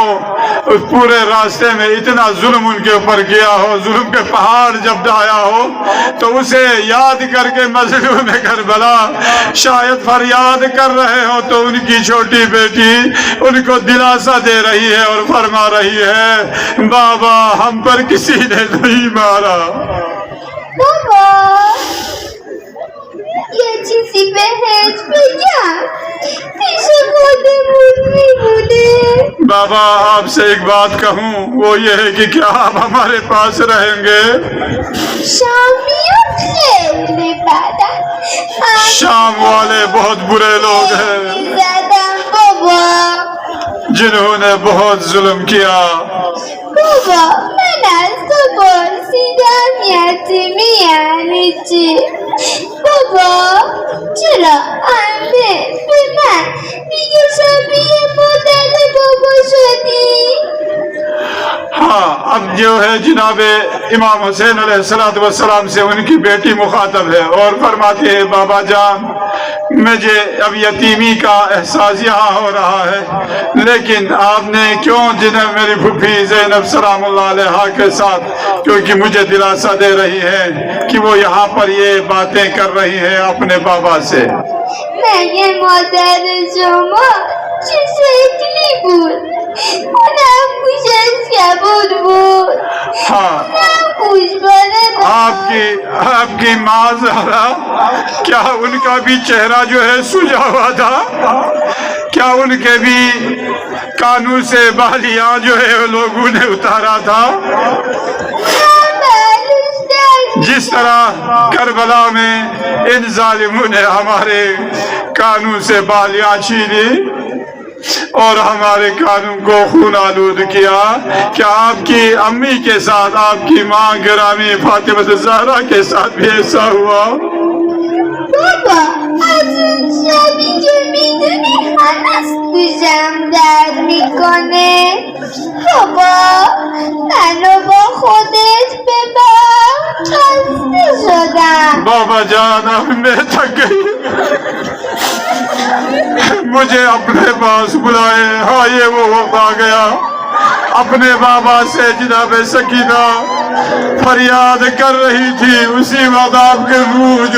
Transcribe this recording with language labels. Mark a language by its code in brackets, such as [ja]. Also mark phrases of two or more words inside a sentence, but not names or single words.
[hi] उस पूरे रास्ते में इतना जुल्म उनके ऊपर किया हो, जुल्म के पहाड़ जब आया हो तो उसे याद करके मजलूम करबला शायद फरियाद कर रहे हो तो उनकी छोटी बेटी उनको दिलासा दे रही है और फरमा रही है, बाबा हम पर किसी ने नहीं मारा। [fa] بابا یه چیزی بهت بگم پیش خودمون میمونه [hi] बाबा आपसे एक बात कहूँ, वो ये है कि क्या आप हमारे पास रहेंगे। [fa] شامیون خیلی بدن [hi] शाम वाले बहुत बुरे लोग हैं [fa] زدم بابا [hi] जिन्होंने बहुत जुल्म किया। [fa] بابا من از تو پرسیدم یتیمی یعنی چی بابا چرا عمه به من میگه شبیه مادر بابا شدی [hi] हाँ, अब जो है जनाब इमाम हुसैन अलैहिस्सलाम से उनकी बेटी मुखातब है और फरमाती है, बाबा जान मुझे अब यतीमी का एहसास यहाँ हो रहा है, लेकिन आपने क्यों जिन्हें मेरी फूफी ज़ैनब [ar] سلام الله علیها [hi] के साथ, क्योंकि मुझे दिलासा दे रही है कि वो यहाँ पर ये बातें कर रही है अपने बाबा से। [fa] مگه مادر شما چه شکلی بود اونم گوشش کبود بود [hi] हाँ, [fa] گوشواره [hi] आपकी माँ ज़हरा, क्या उनका भी चेहरा जो है सुजा हुआ था, क्या उनके भी कानों से बालियां जो है लोगों ने उतारा था। जिस तरह करबला में इन जालिमों ने हमारे कानों से बालियां छीनी और हमारे कानों को खून आलूद किया, क्या आपकी अम्मी के साथ, आपकी माँ गिरामी फातिमा ज़हरा के साथ भी ऐसा हुआ؟ [fa] بابا از اون شبی که میدونی هنوز گوشم درد میکنه بابا منو با خودت ببر خسته شدم [hi] बाबा जान अब मैं थक गई, मुझे अपने पास बुलाए। हाँ, ये वो वक्त आ गया। अपने बाबा से जनाब सकीना फरियाद कर रही थी, उसी वक्त आपके रूह जो